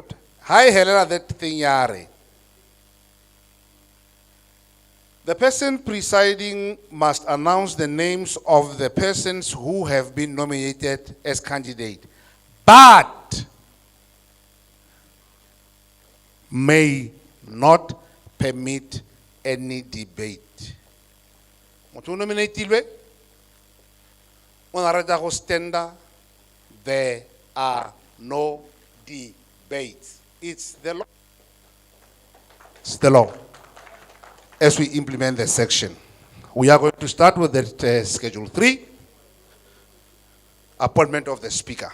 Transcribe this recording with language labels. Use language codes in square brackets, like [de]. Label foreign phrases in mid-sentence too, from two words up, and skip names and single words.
[en] Hi, Helena, that thing, yare. The person presiding must announce the names of the persons who have been nominated as candidate, but may not permit any debate. [tn] Motho o nominatilwe, o na rata go standa, [en] there are no debates. It's the law. It's the law. As we implement the section, we are going to start with the Schedule 3, appointment of the Speaker.